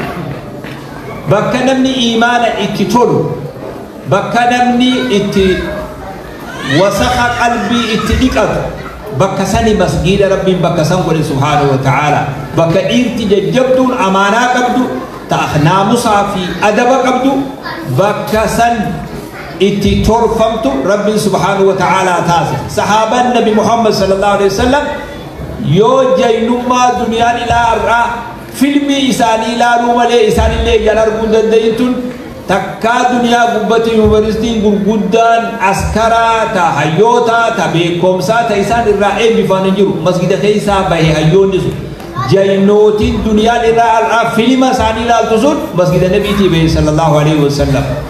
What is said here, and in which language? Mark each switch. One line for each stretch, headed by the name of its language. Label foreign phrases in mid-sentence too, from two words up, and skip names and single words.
Oromo: bakka namni iimaana itti tolu bakka namni itti wasakha qalbii itti dhiqatu bakka sani masjida rabbiin bakka san godhe
Arabic: سبحانه وتعالى
Oromo: bakka dhiirti jajjabduun amaanaa qabdu naamusaa fi adaba qabdu bakka san itti torfamtu rabbiin
Arabic: سبحانه وتعالى
Oromo: taasise sahaabaan nabi muhammad
Arabic: صلى الله عليه وسلم
Oromo: yoo jaynummaa duniyaan ilaa irraa filmii isaanii ilaaluu malee isaanillee ijaan arguu danda'intun takkaa duniyaa gubbatti yuunivarsiitiin gurguddaan askaraa ta hayyoota ta beekumsaa ta isaan irraa eebbifan hin jiru masjida keessaa bahe hayyoonni sun jaynootiin duniyaan irraa filma isaanii ilaaltu sun masjida nabiitii bahe
Arabic: صلى الله عليه وسلم